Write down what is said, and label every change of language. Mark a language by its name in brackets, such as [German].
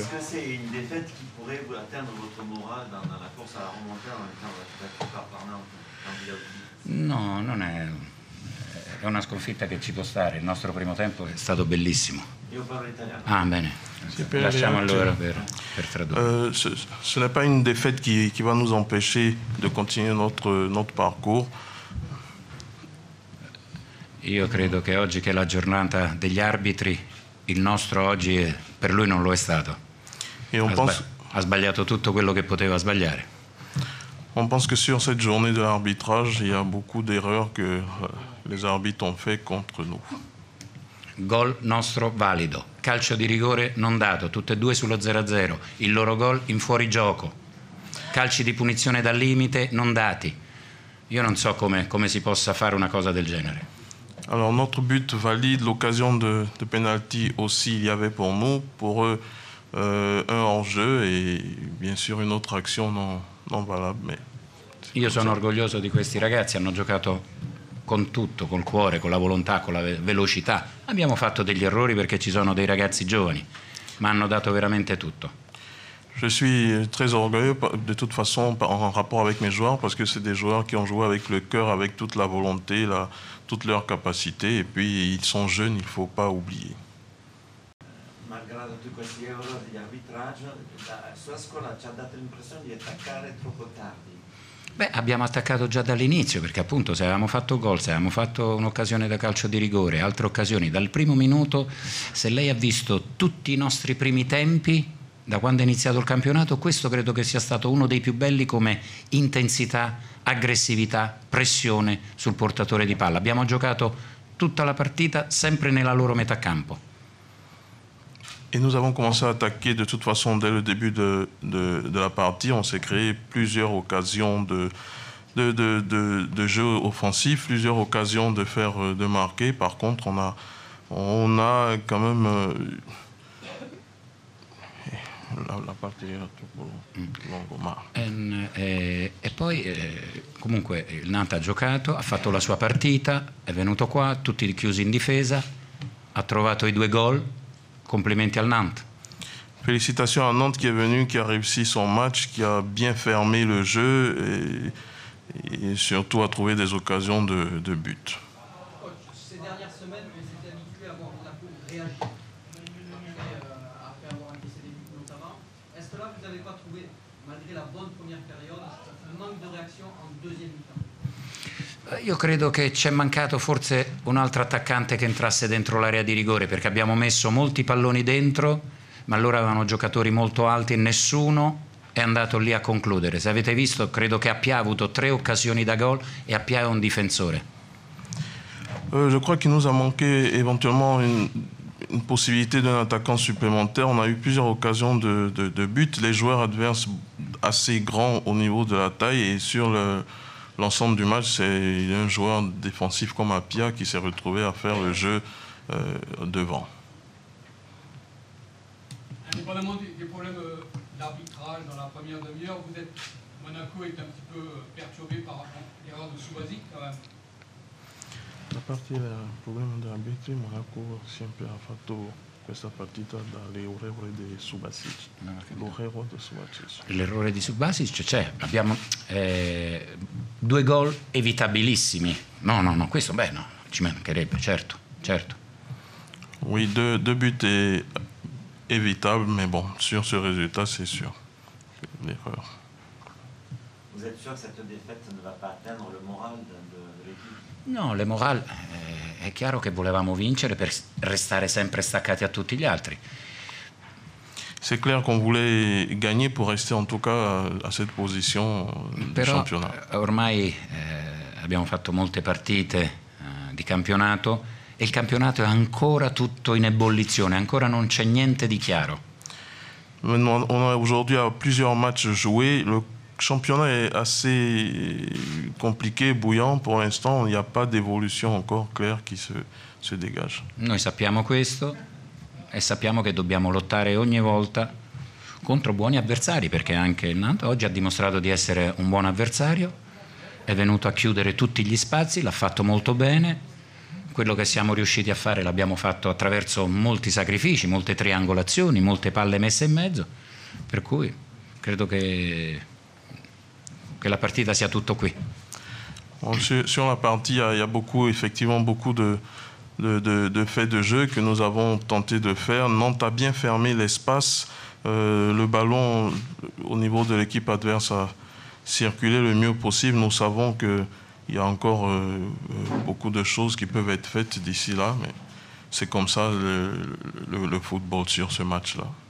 [French] Est-ce que c'est une défaite qui pourrait vous atteindre votre morale dans la course à la remontée en étant battu par Nantes? [Italian] No, non è una sconfitta che ci può stare. Il nostro primo tempo è stato bellissimo. Io parlo italiano. Ah, bene. Lasciamo allora per tradurre. [French] Ce n'est pas une défaite qui va nous empêcher de continuer notre parcours. [Italian] Io credo che oggi, che è la giornata degli arbitri, il nostro oggi per lui non lo è stato. Ha sbagliato tutto quello che poteva sbagliare. [French] On pense que sur cette journée de l'arbitrage, il y a beaucoup d'erreurs que les arbitres ont fait contre nous. [Italian] Gol nostro valido, calcio di rigore non dato, tutte e due sullo 0-0, il loro gol in fuorigioco, calci di punizione dal limite non dati. Io non so come si possa fare una cosa del genere. [French] Alors notre but valide, l'occasion de penalty aussi il y avait pour nous, pour eux un hors-jeu et bien sûr une autre action non valable. Mais [Italian] io sono orgoglioso di questi ragazzi, hanno giocato con tutto, col cuore, con la volontà, con la velocità. Abbiamo fatto degli errori perché ci sono dei ragazzi giovani, ma hanno dato veramente tutto. [French] Je suis très orgueilleux de toute façon en rapport avec mes joueurs parce que c'est des joueurs qui ont joué avec le cœur, avec toute la volonté, toute leur capacité et puis ils sont jeunes, il ne faut pas oublier. [Italian] Malgrado tutti questi errori di arbitraggio, la sua scuola ci ha dato l'impressione di attaccare troppo tardi. Beh, abbiamo attaccato già dall'inizio perché appunto se avevamo fatto gol, se avevamo fatto un'occasione da calcio di rigore, altre occasioni, dal primo minuto, se lei ha visto tutti i nostri primi tempi, da quando è iniziato il campionato, questo credo che sia stato uno dei più belli come intensità, aggressività, pressione sul portatore di palla. Abbiamo giocato tutta la partita sempre nella loro metà campo. [French] Et nous avons commencé à attaquer de toute façon dès le début de la partie. On s'est créé plusieurs occasions de jeu offensif, plusieurs occasions de marquer. Par contre, on a quand même... [Italian] La parte era troppo lunga. E poi comunque il Nantes ha giocato, ha fatto la sua partita, è venuto qua, tutti chiusi in difesa, ha trovato i 2 gol. Complimenti al Nantes. [French] Félicitations à Nantes qui est venu, qui a réussi son match, qui a bien fermé le jeu et surtout a trouvé des occasions de but. Ces dernières semaines, on s'était habitué à voir Monaco réagir après avoir encaissé des buts notamment. Est-ce que là, vous n'avez pas trouvé, malgré la bonne première période, un manque de réaction en deuxième mi-temps? [Italian] Io credo che ci è mancato forse un altro attaccante che entrasse dentro l'area di rigore perché abbiamo messo molti palloni dentro, ma loro avevano giocatori molto alti e nessuno è andato lì a concludere. Se avete visto, credo che Appia ha avuto 3 occasioni da gol e Appia è un difensore. [French] Je crois qu'il nous a manqué éventuellement une possibilité d'un attaquant supplémentaire. On a eu plusieurs occasions de but. Les joueurs adverses assez grands au niveau de la taille et sur l'ensemble du match, c'est un joueur défensif comme Appia qui s'est retrouvé à faire le jeu devant. Indépendamment des problèmes d'arbitrage dans la première demi-heure, Monaco est un petit peu perturbé par l'erreur de Subasic quand même. [Italian] A parte del problema di arbitri, Monaco sempre ha fatto questa partita dall'errore di Subasic. L'errore di Subasic c'è, abbiamo 2 gol evitabilissimi. No, questo no, ci mancherebbe, certo. [French] Oui, deux buts évitables, mais bon, sur ce résultat, c'est sûr, l'erreur. Vous êtes sûr que cette défaite ne va pas atteindre le moral de l'équipe? [Italian] No, le morale è chiaro che volevamo vincere per restare sempre staccati a tutti gli altri. [French] C'est clair qu'on voulait gagner pour rester en tout cas à cette position du championnat. [Italian] Ormai abbiamo fatto molte partite di campionato e il campionato è ancora tutto in ebollizione, ancora non c'è niente di chiaro. [French] On a aujourd'hui plusieurs matchs joués. Le championnat est assez compliqué, bouillant. Pour l'instant, il n'y a pas d'évolution encore claire qui se dégage. [Italian] Noi sappiamo questo e sappiamo che dobbiamo lottare ogni volta contro buoni avversari, perché anche il Nantes oggi ha dimostrato di essere un buon avversario, è venuto a chiudere tutti gli spazi, l'ha fatto molto bene. quello che siamo riusciti a fare l'abbiamo fatto attraverso molti sacrifici, molte triangolazioni, molte palle messe in mezzo, per cui credo che la partita sia tutto qui. [French] Sur la partie, il y a beaucoup, effectivement beaucoup de faits de jeu que nous avons tenté de faire. Nantes a bien fermé l'espace. Le ballon au niveau de l'équipe adverse a circulé le mieux possible. Nous savons qu'il y a encore beaucoup de choses qui peuvent être faites d'ici là, mais c'est comme ça le football sur ce match-là.